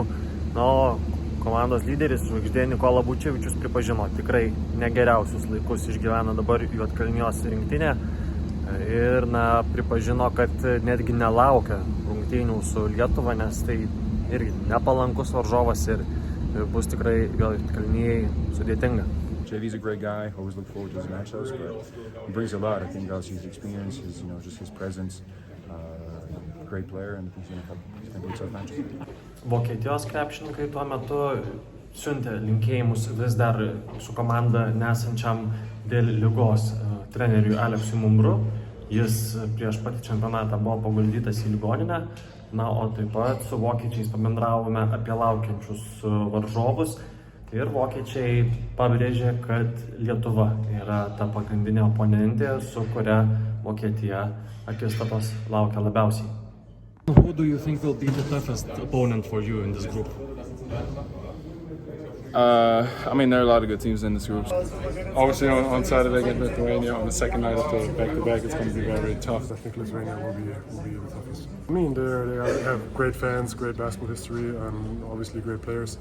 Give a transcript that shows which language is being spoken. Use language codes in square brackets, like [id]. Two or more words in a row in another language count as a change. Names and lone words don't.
[lt] O komandos lyderis žvaigždė Nikola Vučevičius pripažino, tikrai negeriausius laikus išgyvena dabar Juodkalnijos rinktinė. Ir pripažino, kad netgi nelaukia rungtynių su Lietuva, nes tai irgi nepalankus varžovas ir bus tikrai Juodkalnijai sudėtinga. [en] JV's a great guy. Always look forward to his matchups, but he brings a lot. I think that's his experience, just his presence. Great player, and he's going to be tough matchup. [lt] Vokietijos krepšininkai tuo metu siuntė linkėjimus vis dar su komanda nesančiam dėl ligos treneriui Aleksui Mumbru. Jis prieš patį čempionatą buvo paguldytas į ligoninę. O taip pat su vokiečiais pabendravome apie laukiančius varžovus. Ir vokiečiai pabrėžė, kad Lietuva yra ta pagrindinė oponentė, su kuria Vokietija akistatos laukia labiausiai. [en] Who do you think will be the toughest opponent for you in this group? There are a lot of good teams in this group. Obviously on Saturday against Lithuania, on the second night of the back-to-back, it's going to be very, very tough. I think Lithuania will be the toughest. They have great fans, great basketball history, and obviously great players.